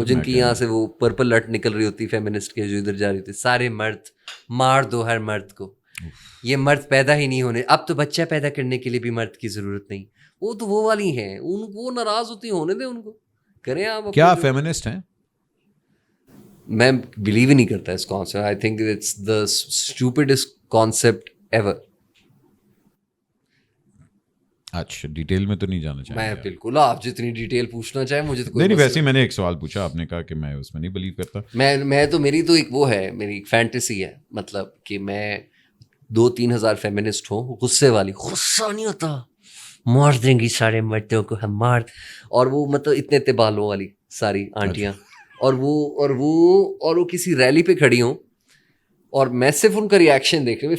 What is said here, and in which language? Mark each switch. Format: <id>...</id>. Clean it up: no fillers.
<ur>وہ جن کی یہاں سے وہ پرپل لٹ نکل رہی ہوتی فیمنسٹ کے, جو ادھر جا رہی ہوتی, سارے مرد مار دو ہر مرد کو, یہ مرد پیدا ہی نہیں ہونے, اب تو بچہ پیدا کرنے کے لیے بھی مرد کی ضرورت نہیں. وہ تو وہ والی ہیں, وہ ناراض ہوتی ہیں, ہونے دیں ان کو, کریں آپ. کیا فیمنسٹ ہیں؟ میں بلیو ہی نہیں کرتا اس concept.</ur> <en>I think it's the stupidest concept ever.</en> <ur>اچھا, ڈیٹیل میں تو نہیں جانا چاہیے. میں بالکل, آپ جتنی ڈیٹیل پوچھنا چاہیں مجھے تو نہیں, ویسے ہی میں نے ایک سوال پوچھا, آپ نے کہا کہ میں اس میں نہیں بلیو کرتا. میں تو میری تو ایک وہ ہے, میری ایک فینٹیسی ہے, مطلب کہ میں 2-3 ہزار فیمنسٹ ہوں, غصے والی, غصہ نہیں ہوتا, مار دیں گی سارے مردوں کو ہم مار, اور وہ مطلب اتنے بالوں والی ساری آنٹیاں, اور وہ کسی ریلی پہ کھڑی ہوں, اور میں صرف ان کا ریئیکشن دیکھ رہی ہوں.</ur>